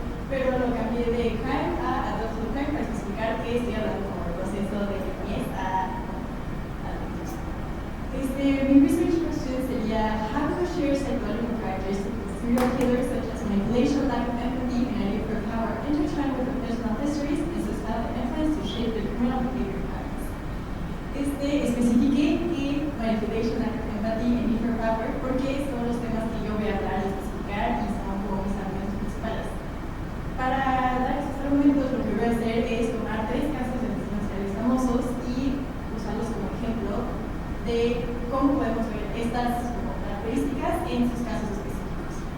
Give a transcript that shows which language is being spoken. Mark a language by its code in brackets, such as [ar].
[es] Pero lo cambié de crime a adulthood crime para explicar que estoy hablando como el proceso de niñez a adultos. Mi research question sería, [en] how do shared psychological characteristics of serial killers such as manipulation, lack of empathy, and idea for power intertwine with their personal histories and societal influence to shape their criminal behavior patterns? [es] Especifiqué que [en] manipulation, lack of empathy, and need for power [es] porque son los temas que yo voy a hablar y especificar y son como mis argumentos principales. Para dar estos argumentos, lo que voy a hacer es tomar 3 casos de asesinos seriales famosos y usarlos como ejemplo de cómo podemos ver estas características en sus casos específicos.